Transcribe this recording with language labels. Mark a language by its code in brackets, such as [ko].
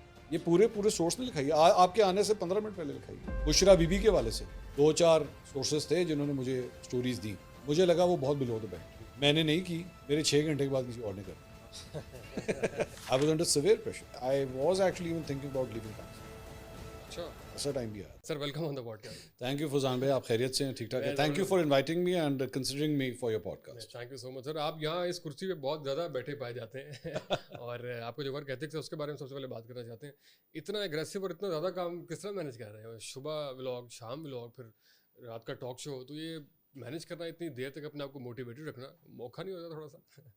[ur] یہ پورے سورس نے لکھائی ہے, آپ کے آنے سے 15 منٹ پہلے لکھائی ہے. بشرا بی بی کے والے سے 2-4 سورسز تھے جنہوں نے مجھے سٹوریز دی. مجھے لگا وہ بہت [en] Below the belt. [ur] میں نے نہیں کی, میرے 6 گھنٹے کے بعد کسی اور نے کر. [en] I was under severe pressure. I was actually even thinking about leaving Pakistan. [ur] اچھا, ایسا ٹائم بھی آیا. [en] Sir welcome on the podcast. Thank you [ur] فضان بھائی, آپ خیریت سے ہیں؟ ٹھیک ٹھاک ہے. [en] Thank you for inviting me and considering me for your podcast. Thank you so much sir. [ur] آپ یہاں اس کرسی پہ بہت زیادہ بیٹھے پائے جاتے ہیں اور آپ کو جو ورک ایتھکس ہے اس کے بارے میں سب سے پہلے بات کرنا چاہتے ہیں. اتنا اگریسو اور اتنا زیادہ کام کس طرح مینیج کر رہے ہیں؟ صبح ولاگ, شام ولاگ, پھر رات کا ٹاک شو, تو یہ مینیج کرنا, اتنی دیر تک اپنے آپ کو موٹیویٹڈ رکھنا موقع نہیں ہوتا تھوڑا سا؟